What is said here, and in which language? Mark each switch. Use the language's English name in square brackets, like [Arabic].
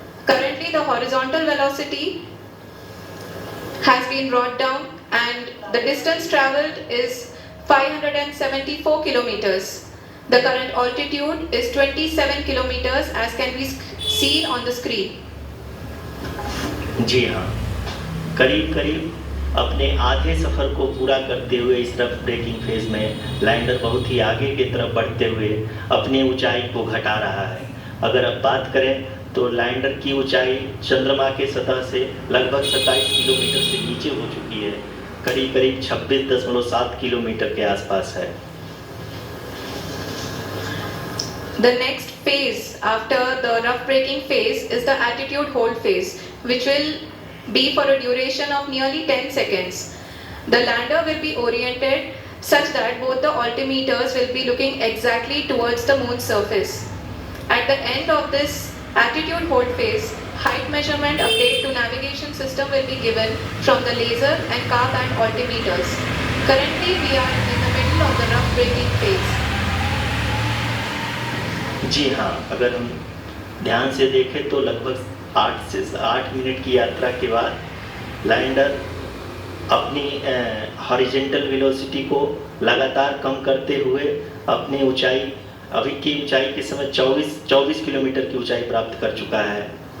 [English] Currently the horizontal velocity has been brought down and the distance traveled is 574 kilometers. The current altitude is 27 kilometers as can be seen on the screen. [Hindi] जी हाँ, करीब अपने आधे सफर को पूरा करते हुए इस रफ ब्रेकिंग फेज में लैंडर बहुत ही आगे की तरफ बढ़ते हुए अपनी ऊंचाई को घटा रहा है। अगर अब बात करें तो लैंडर की ऊंचाई चंद्रमा के सतह से लगभग 27 किलोमीटर से नीचे हो चुकी है, करीब 26.7 किलोमीटर के आसपास है। [English] The next phase after the rough braking phase is the attitude hold phase, which will be for a duration of nearly 10 seconds. The lander will be oriented such that both the altimeters will be looking exactly towards the moon's surface. At the end of this attitude hold phase, height measurement update to navigation system will be given from the laser and car band altimeters. Currently we are in the middle of the rough braking phase. [Hindi] जी हाँ, अगर हम ध्यान से देखें तो लगभग 8 से 8 minute की यात्रा के बाद लैंडर अपनी हॉरिजॉन्टल वेलोसिटी को लगातार कम करते हुए अपनी ऊंचाई अभी की ऊंचाई के समय 24 किलोमीटर की ऊंचाई प्राप्त कर चुका है।